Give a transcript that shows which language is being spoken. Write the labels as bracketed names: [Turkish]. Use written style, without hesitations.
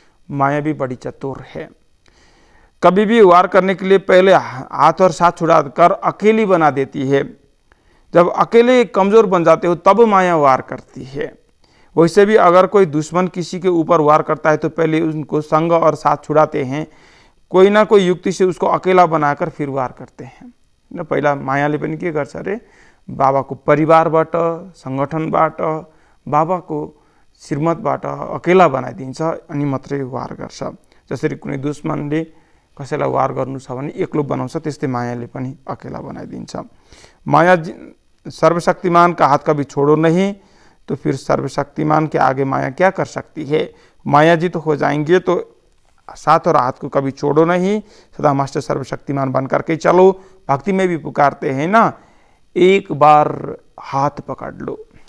[Hindi] माया भी बड़ी चतुर है। कभी भी वार करने के लिए पहले हाथ और साथ छुड़ाकर अकेली बना देती है। जब अकेले कमजोर बन जाते हो तब माया वार करती है। वैसे भी अगर कोई दुश्मन किसी के ऊपर वार करता है तो पहले उनको संग और साथ छुड़ाते हैं, कोई ना कोई युक्ति से उसको अकेला बनाकर फिर वार करते हैं न। [Nepali] पहिला मायाले पनि के गर्छ अरे, बाबाको परिवारबाट सङ्गठनबाट बाबाको श्रीमतबाट अकेला बनाइदिन्छ अनि मात्रै वार गर्छ। जसरी कुनै दुश्मनले कसैलाई वार गर्नु छ भने एक्लो बनाउँछ, त्यस्तै मायाले पनि अकेला बनाइदिन्छ। [Hindi] माया सर्वशक्तिमान का हाथ कभी छोड़ो नहीं तो फिर सर्वशक्तिमान के आगे माया क्या कर सकती है। माया जी तो हो जाएंगे तो साथ और हाथ को कभी छोड़ो नहीं, सदा मास्टर सर्वशक्तिमान बन करके चलो। भक्ति में भी पुकारते हैं ना, एक बार हाथ पकड़ लो।